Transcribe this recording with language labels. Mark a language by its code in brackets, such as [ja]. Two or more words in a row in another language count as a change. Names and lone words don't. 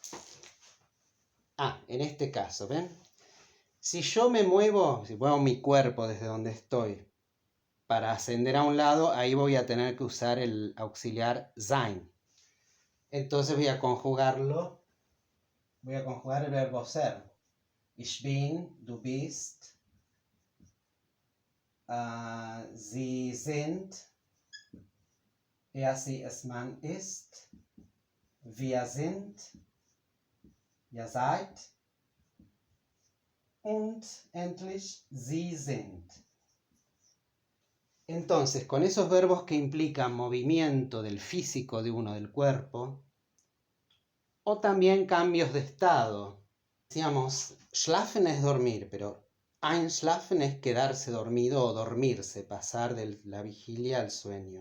[es] En este caso, ¿ven? Si yo me muevo, si muevo mi cuerpo desde donde estoy, para ascender a un lado, ahí voy a tener que usar el auxiliar sein. Entonces voy a conjugar el verbo ser. [de] Ich bin, du bist, sie sind, er, sie, es, man ist, wir sind, ihr seid und endlich sie sind. [es] Entonces, con esos verbos que implican movimiento del físico de uno, del cuerpo, o también cambios de estado. Decíamos, schlafen es dormir, pero einschlafen es quedarse dormido o dormirse, pasar de la vigilia al sueño.